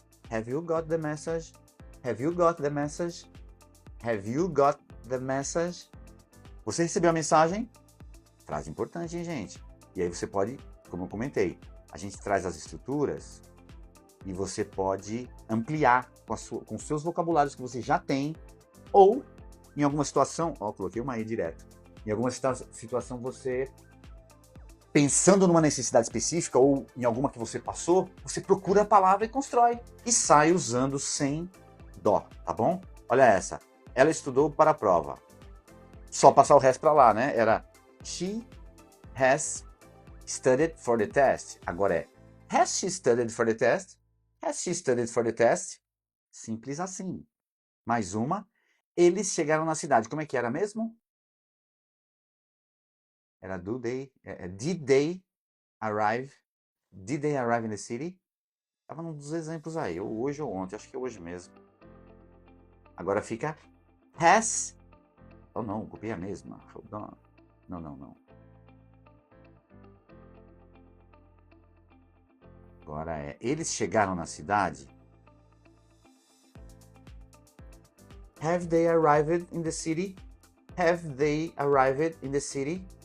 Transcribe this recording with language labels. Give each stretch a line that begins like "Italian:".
English: Have you got the message? Have you got the message? Have you got the message?
Portuguese: Você recebeu a mensagem? Frase importante, hein, gente? E aí você pode, como eu comentei, a gente traz as estruturas e você pode ampliar com os seus vocabulários que você já tem, ou em alguma situação, ó, coloquei uma aí direto, em alguma situação você, pensando numa necessidade específica ou em alguma que você passou, você procura a palavra e constrói. E sai usando sem dó, tá bom? Olha essa. Ela estudou para a prova. Só passar o resto para lá, né? Era
English: she has studied for the test.
Portuguese: Agora é
English: has she studied for the test? Has she studied for the test?
Portuguese: Simples assim. Mais uma. Eles chegaram na cidade. Como é que era mesmo? Era
English: did they arrive? Did they arrive in the city?
Portuguese: Tava num dos exemplos aí, ou hoje ou ontem, acho que é hoje mesmo. Agora fica has. Oh não, copiei a mesma.
English: Hold on.
Portuguese: Não. Agora é, eles chegaram na cidade.
English: Have they arrived in the city? Have they arrived in the city?